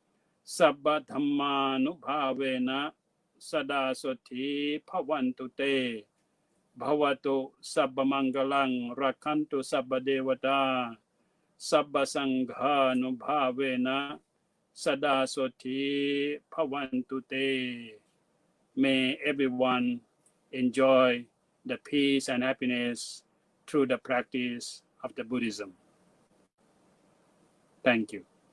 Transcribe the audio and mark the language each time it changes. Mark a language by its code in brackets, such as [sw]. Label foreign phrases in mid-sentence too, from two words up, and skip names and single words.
[pi] sabbadhammanubhavena sada soti bhavantu te bhavatu sabbamangalang rakhantu sabbadevata sabbasanghanubhavena sada soti bhavantu te. [en] May everyone enjoy the peace and happiness through the practice of the Buddhism. Thank you.